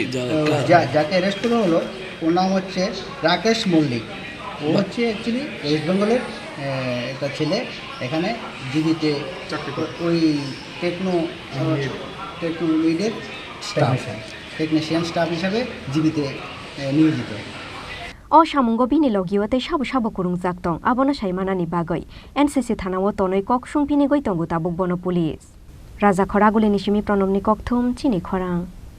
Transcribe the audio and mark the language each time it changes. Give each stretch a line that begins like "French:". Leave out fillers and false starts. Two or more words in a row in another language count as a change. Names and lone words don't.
Bangla: যাকে অ্যারেস্ট করা হলো ওর নাম হচ্ছে রাকেশ মল্লিক ও হচ্ছে অ্যাকচুয়ালি ওয়েস্ট বেঙ্গলের একটা ছেলে এখানে জিবিতে ওই টেকনোমিডের
English: technician staff
Bangla: হিসাবে জিবিতে নিয়োজিত
Kok Borok: Oshamungo bini logiwate shabu kurung jaktong abono saimanani bagoi NCC thanawo tonoi kok sungpini goi tongu tabuk bono police Raja Khoraguli nishimi pronomni kokthum Chini Khorang